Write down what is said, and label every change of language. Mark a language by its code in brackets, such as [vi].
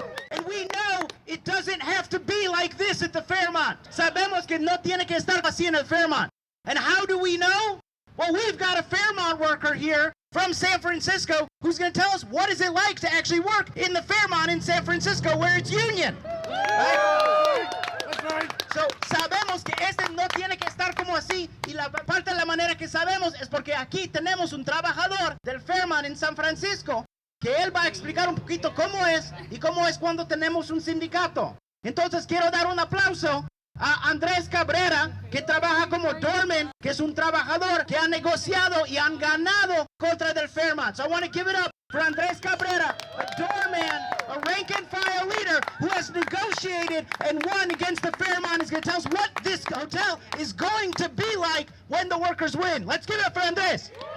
[en] And we know it doesn't have to be like this at the Fairmont. [es] Sabemos que no tiene que estar así en el Fairmont. [en] And how do we know? Well, we've got a Fairmont worker here from San Francisco who's going to tell us what is it like to actually work in the Fairmont in San Francisco where it's union. Right? That's right. [es] So, sabemos que este no tiene que estar como así y la parte de la manera que sabemos es porque aquí tenemos un trabajador del Fairmont en San Francisco que él va a explicar un poquito cómo es y cómo es cuando tenemos un sindicato. Entonces quiero dar un aplauso a Andrés Cabrera, que trabaja como doorman, que es un trabajador que ha negociado y han ganado contra del Fairmont. [en] So I want to give it up for Andrés Cabrera, a doorman, a rank and file leader who has negotiated and won against the Fairmont. Is going to tell us what this hotel is going to be like when the workers win. Let's give it up for Andrés.